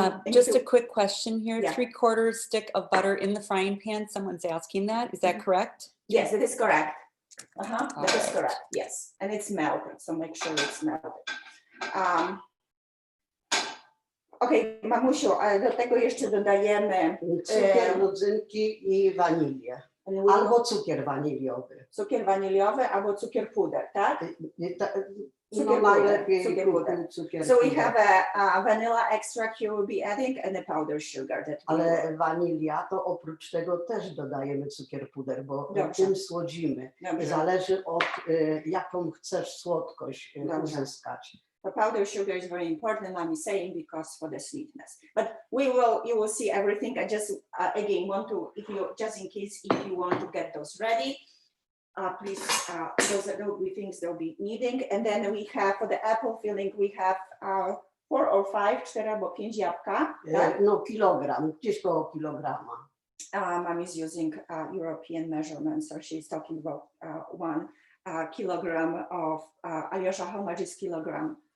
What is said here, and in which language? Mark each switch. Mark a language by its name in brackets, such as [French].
[English] Just a quick question here. Yeah. 3/4 stick of butter in the frying pan. Someone's asking that. Is that correct? Yes, that is correct. That is correct. Yes, and it's melted, so make sure it's melted. [Polish] Okay, mamusiu, ale do tego jeszcze dodajemy Cukier, rodzynki i wanilię. Albo cukier waniliowy. Cukier waniliowy albo cukier puder, tak? No najlepiej cukier [English] So we [Polish] puder. [English] have a vanilla extract here we'll be adding and a powdered sugar. [Polish] Ale wanilia to oprócz tego też dodajemy cukier puder, bo tym słodzimy. Dobrze. Zależy od jaką chcesz słodkość uzyskać. [English] The powdered sugar is very important, I'm saying, because for the sweetness. But you will see everything. I just again want to, just in case if you want to get those ready, please, those are the things they'll be needing. And then we have for the apple filling, we have 4 or 5, [Polish] 4 albo 5 jabłka. Tak? No kilogram, gdzieś koło kilograma. [English] Mom is using European measurements, so she's talking about 1 kilogram of, Alyosha, how much is kilogram?